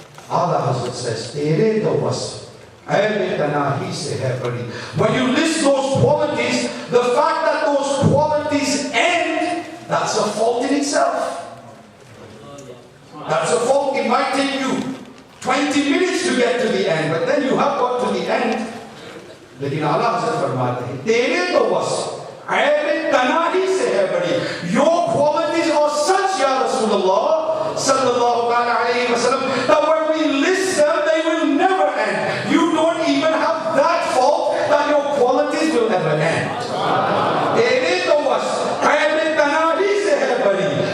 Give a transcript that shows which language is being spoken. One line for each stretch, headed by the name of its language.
English: Allah Hazrat says,
Hindi: Tere to was.
English: When you list those qualities, the fact that those qualities end, that's a fault in itself. That's a fault. It might take you 20 minutes to get to the end, but then you have got to the end.
Hindi: लेकिन आला हज़रत फरमाते हैं तेरे तो बस ऐब तनाही से है बड़ी.
English: Your qualities are such, Ya Rasulullah sallallahu alaihi wasallam, that when we list them, they will never end. You don't even have that fault that your qualities will never end.
Hindi: तेरे तो बस ऐब तनाही से है बड़ी.